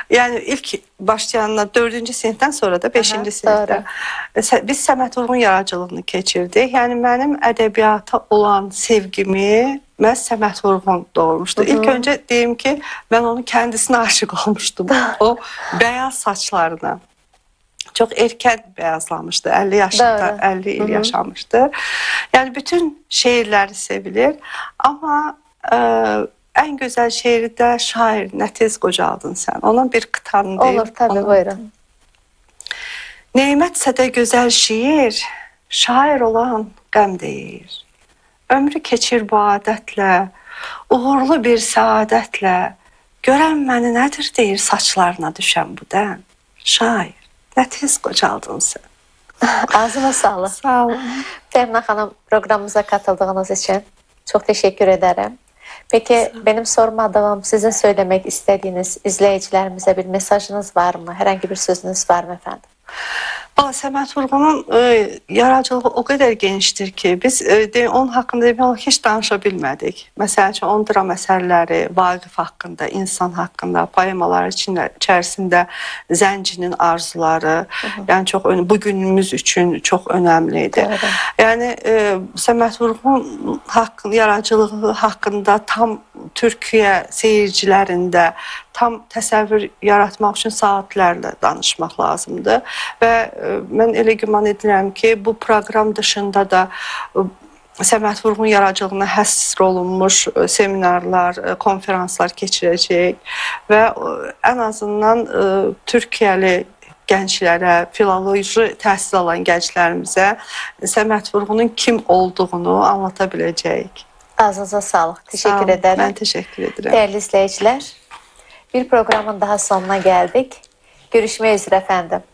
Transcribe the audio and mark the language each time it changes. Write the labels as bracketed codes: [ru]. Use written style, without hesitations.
[az] Yani ilk başlayanlar 4-cü sinifdən sonra da 5-ci Aha, sinifdə. Biz Səməd Vurğun yaradıcılığını keçirdik. Yəni mənim ədəbiyyata olan sevgimi məhz Səməd Vurğun doğurmuşdu. [tr] İlk öncə deyim ki, mən onun kendisinə aşık olmuşdum. O beyaz saçlarına. Çok erken beyazlamıştı. 50 yaşında, Doğru. [az] 50 il yaşamıştı. [tr] Yani bütün şiirleri sevilir. Ama en güzel şiiri de şair Ne tez qocaldın sen. Onun bir kıtanı deyim. Olur tabii, buyurun. [az] Neymetse de güzel şiir, şair olan qəm deyir. Ömrü keçir bu adətlə, uğurlu bir saadətlə. Görən məni nədir deyir saçlarına düşən bu dən. Şair, nə tez qocaldın sen. [tr] Ağzına sağlık. [az] Sağ olun. [tr] Ferna Hanım, programımıza katıldığınız için çok teşekkür ederim. Peki benim sormadığım, sizin söylemek istediğiniz izleyicilerimize bir mesajınız var mı? Herhangi bir sözünüz var mı efendim? [az] Səməd Vurğunun yaradıcılığı o qədər genişdir ki, biz onun haqqında heç danışa bilmədik. Məsələn üçün, onun dram əsərləri, Vaqif haqqında, insan haqqında, poemalar içərisində Zəncinin arzuları, yəni çox bugünümüz üçün çox önəmlidir. Yəni Səməd Vurğun yaradıcılığı haqqında tam Türkiyə seyircilərində tam təsəvvür yaratmaq üçün saatlərlə danışmaq lazımdır və mən elə güman edirəm ki, bu proqram dışında da Səməd Vurğun yaradıcılığına həsr olunmuş seminarlar, konferanslar keçirəcək və ən azından Türkiyəli gənclərə, filoloji təhsil alan gənclərimizə Səməd Vurğunun kim olduğunu anlata biləcəyik. [tr] Ağzınıza sağlık. Teşekkür ederim. Ben teşekkür ederim. Değerli izleyiciler, bir programın daha sonuna geldik. Görüşmek üzere efendim.